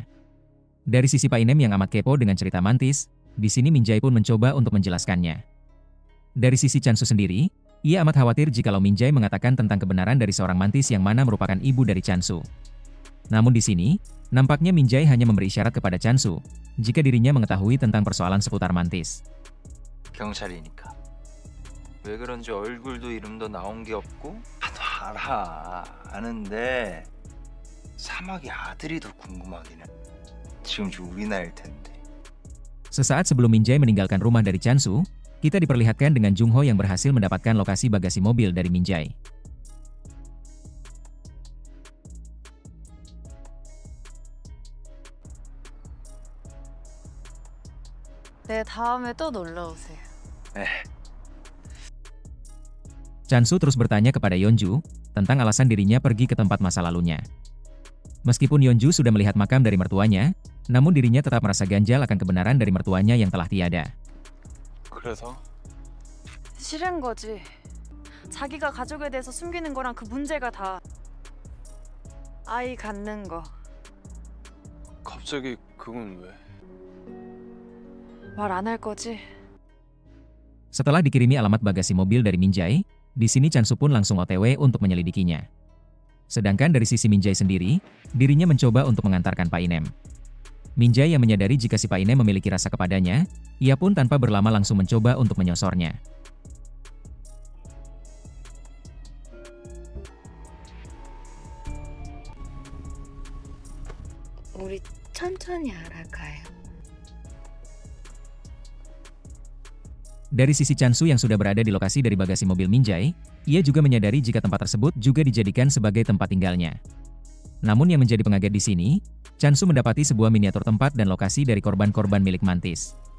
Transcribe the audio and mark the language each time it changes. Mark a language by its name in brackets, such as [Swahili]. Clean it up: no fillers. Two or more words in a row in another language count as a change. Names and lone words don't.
[Indonesian] Dari sisi Pak Inem yang amat kepo dengan cerita mantis, di sini Min-jae pun mencoba untuk menjelaskannya. Dari sisi Chan-su sendiri, ia amat khawatir jikalau Min-jae mengatakan tentang kebenaran dari seorang mantis yang mana merupakan ibu dari Chan-su. Namun di sini, nampaknya Min-jae hanya memberi isyarat kepada Chan-su jika dirinya mengetahui tentang persoalan seputar mantis. [Korean] 경찰이니까. 왜 그런지 얼굴도 이름도 나온 게 없고 나도 알아. 아는데 사막의 아들이 더 궁금하긴 해. 지금 우리 나이일 텐데. [Indonesian] Sesaat sebelum Min-jae meninggalkan rumah dari Chan-su, kita diperlihatkan dengan Jung-ho yang berhasil mendapatkan lokasi bagasi mobil dari Min-jae. [Korean] 네, 다음에 또 놀러 오세요. [Indonesian] Chan-su terus bertanya kepada Yeonju tentang alasan dirinya pergi ke tempat masa lalunya. Meskipun Yeonju sudah melihat makam dari mertuanya, namun dirinya tetap merasa ganjal akan kebenaran dari mertuanya yang telah tiada. [Korean] 그래서 싫은 거지. 자기가 가족에 대해서 숨기는 거랑 그 문제가 다 아이 갖는 거. 갑자기 그건 왜? 말 안 할 거지? [Indonesian] Setelah dikirimi alamat bagasi mobil dari Minjae, di sini Chansu pun langsung OTW untuk menyelidikinya. Sedangkan dari sisi Minjae sendiri, dirinya mencoba untuk mengantarkan Pak Inem. Minjae yang menyadari jika si Pak Inem memiliki rasa kepadanya, ia pun tanpa berlama langsung mencoba untuk menyosornya. [Korean] 우리 천천히 알아가요. [Indonesian] Dari sisi Chansu yang sudah berada di lokasi dari bagasi mobil Minjae, ia juga menyadari jika tempat tersebut juga dijadikan sebagai tempat tinggalnya. Namun yang menjadi pengaget di sini, Chansu mendapati sebuah miniatur tempat dan lokasi dari korban-korban milik Mantis.